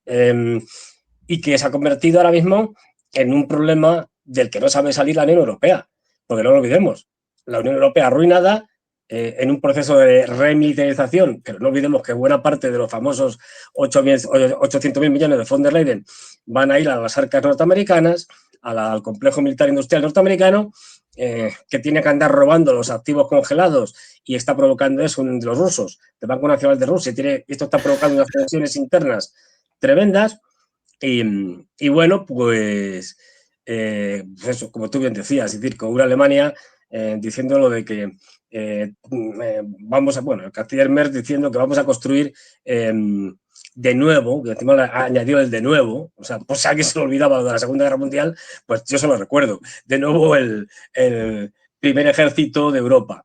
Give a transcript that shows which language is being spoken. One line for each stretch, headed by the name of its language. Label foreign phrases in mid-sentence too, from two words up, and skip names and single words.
Spanish: Y que se ha convertido ahora mismo en un problema del que no sabe salir la Unión Europea. Porque no lo olvidemos, la Unión Europea arruinada, en un proceso de remilitarización, pero no olvidemos que buena parte de los famosos 800.000 millones de von der Leyen van a ir a las arcas norteamericanas, al complejo militar industrial norteamericano, que tiene que andar robando los activos congelados, y está provocando eso de los rusos, del Banco Nacional de Rusia. Esto está provocando unas tensiones internas tremendas. Y bueno, pues eso, como tú bien decías, es decir, con una Alemania diciendo lo de que bueno, el canciller Merz diciendo que vamos a construir de nuevo, que encima añadió el de nuevo, o sea, por si alguien se lo olvidaba de la Segunda Guerra Mundial, pues yo se lo recuerdo, de nuevo el primer ejército de Europa.